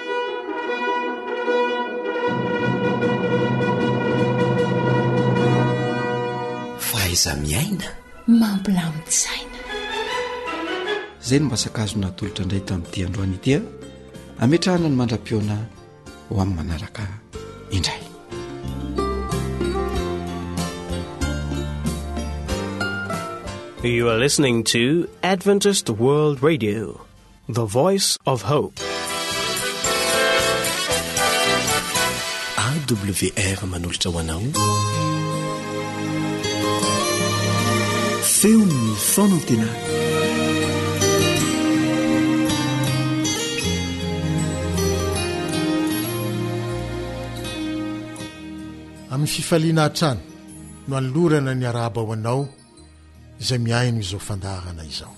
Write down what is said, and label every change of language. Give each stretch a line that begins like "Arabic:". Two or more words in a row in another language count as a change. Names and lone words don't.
Malagasy: Faiza miaina mampilamin-tsaina. Zay no masakazo natolotra indray tamin'ity androany ity, ametrahana ny mandra-piona ho amin'ny manaraka indray.
English: You are listening to Adventist World Radio, the voice of hope.
Malagasy: AWR manolotra ho anao feon'ny fonantenana. Amin'ny fifaliana hatrany no alorana ny araba ho anao izay miaino izao fandarana izao.